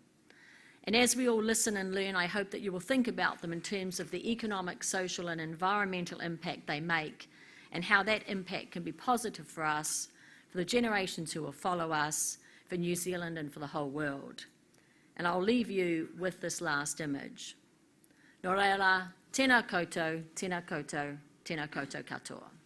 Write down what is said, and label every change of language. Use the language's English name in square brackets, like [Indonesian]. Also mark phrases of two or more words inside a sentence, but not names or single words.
[English] And as we all listen and learn, I hope that you will think about them in terms of the economic, social and environmental impact they make and how that impact can be positive for us, for the generations who will follow us, for New Zealand and for the whole world. And I'll leave you with this last image. [Māori] Nō reira, tēnā koutou, tēnā koutou, tēnā koutou katoa.